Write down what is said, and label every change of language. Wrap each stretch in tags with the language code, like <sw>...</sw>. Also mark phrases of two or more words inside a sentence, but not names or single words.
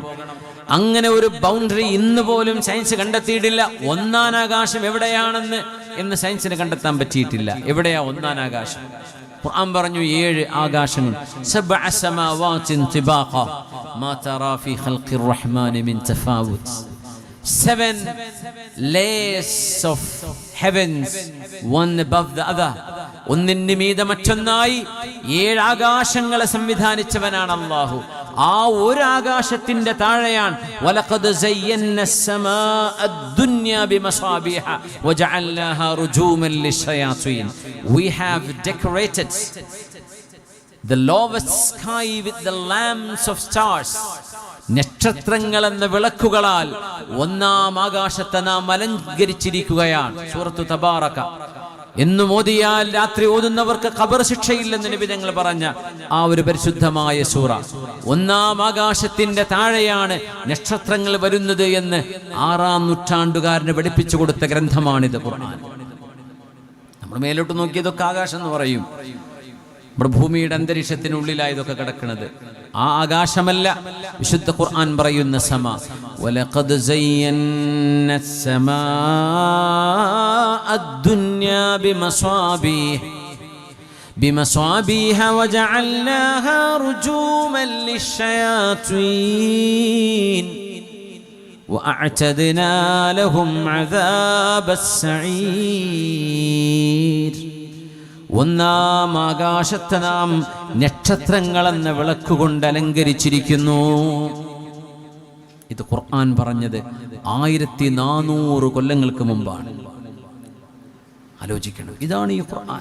<ml>അങ്ങനെ ഒരു ബൗണ്ടറി ഇന്ന് പോലും സയൻസ് കണ്ടെത്തിയിട്ടില്ല. ഒന്നാം ആകാശം എന്ന് സയൻസിന് കണ്ടെത്താൻ പറ്റിയിട്ടില്ല. എവിടെയാ ഒന്നാം ആകാശം? ഖുർആൻ പറഞ്ഞു 7 ആകാശങ്ങൾ.</ml> <ar>سبع سماوات طباقا ما ترى في خلق الرحمن من تفاوت.</ar> <en>7 layers of heavens, one above the other.</en> <ml>ഒന്നിന് മീതെ മറ്റൊന്നായി 7 ആകാശങ്ങളെ സംവിധാനിച്ചവനാണ് അല്ലാഹു. ആ ഒരു ആകാശത്തിന്റെ താഴെയാണ്</ml> <ar>ولقد زينا السماء الدنيا بمصابيح وجعلناها رجوما للشياطين.</ar> <en>We have decorated the lowest sky with the lamps of stars.</en> <ml>നക്ഷത്രങ്ങൾ എന്ന വിളക്കുകളാൽ ഒന്നാം ആകാശത്തെ നാം അലങ്കരിച്ചിരിക്കുകയാണ്. സൂറത്തു തബാറക എന്നും ഓതിയാൽ രാത്രി ഓതുന്നവർക്ക് ഖബർ ശിക്ഷയില്ലെന്ന് നബി തങ്ങൾ പറഞ്ഞ ആ ഒരു പരിശുദ്ധമായ സൂറ. ഒന്നാം ആകാശത്തിന്റെ താഴെയാണ് നക്ഷത്രങ്ങൾ വരുന്നത് എന്ന് 6-ാം നൂറ്റാണ്ടുകാരന് പഠിപ്പിച്ചു കൊടുത്ത ഗ്രന്ഥമാണിത് ഖുർആൻ. നമ്മൾ മേലോട്ട് നോക്കിയതൊക്കെ ആകാശം എന്ന് പറയും. നമ്മുടെ ഭൂമിയുടെ അന്തരീക്ഷത്തിനുള്ളിലായി ഇതൊക്കെ കിടക്കുന്നത്. ആ ആകാശമല്ല വിശുദ്ധ ഖുർആൻ പറയുന്ന സമ.</ml> <ar>ولقد زينا السماء الدنيا بمصابيح وجعلناها رجوما للشياطين وأعتدنا لهم عذاب السعير.</ar> <ml>ഒന്നാം ആകാശത്തെ നാം നക്ഷത്രങ്ങളെന്ന വിളക്കുകൊണ്ട് അലങ്കരിച്ചിരിക്കുന്നു. ഇത് ഖുർആൻ പറഞ്ഞത് 1400 കൊല്ലങ്ങൾക്ക് മുമ്പാണ്. ആലോചിക്കണം, ഇതാണ് ഈ ഖുർആൻ.</ml>